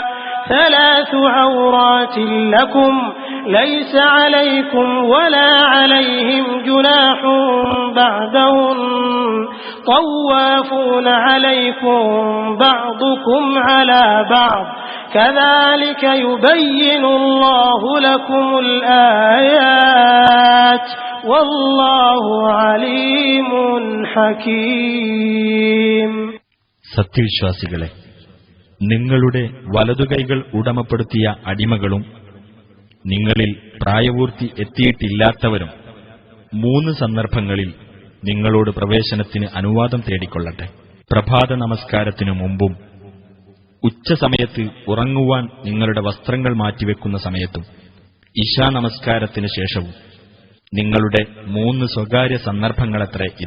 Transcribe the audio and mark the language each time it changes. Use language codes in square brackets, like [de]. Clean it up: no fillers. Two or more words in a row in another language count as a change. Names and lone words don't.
[ar] 3 عورات لكم ليس عليكم ولا عليهم جناح بعدهن طوافون عليكم بعضكم على بعض كذلك يبين الله لكم الآيات والله عليم حكيم. [ml] സത്യവിശ്വാസികളെ, നിങ്ങളുടെ വലതുകൈകൾ ഉടമപ്പെടുത്തിയ അടിമകളും നിങ്ങളിൽ പ്രായപൂർത്തി എത്തിയിട്ടില്ലാത്തവരും 3 സന്ദർഭങ്ങളിൽ നിങ്ങളോട് പ്രവേശനത്തിന് അനുവാദം തേടിക്കൊള്ളട്ടെ. പ്രഭാത നമസ്കാരത്തിനു മുമ്പും ഉച്ചസമയത്ത് ഉറങ്ങുവാൻ നിങ്ങളുടെ വസ്ത്രങ്ങൾ മാറ്റിവെക്കുന്ന സമയത്തും ഇശാ നമസ്കാരത്തിന് ശേഷവും നിങ്ങളുടെ 3 സ്വകാര്യ സന്ദർഭങ്ങളത്രേ ഇത്.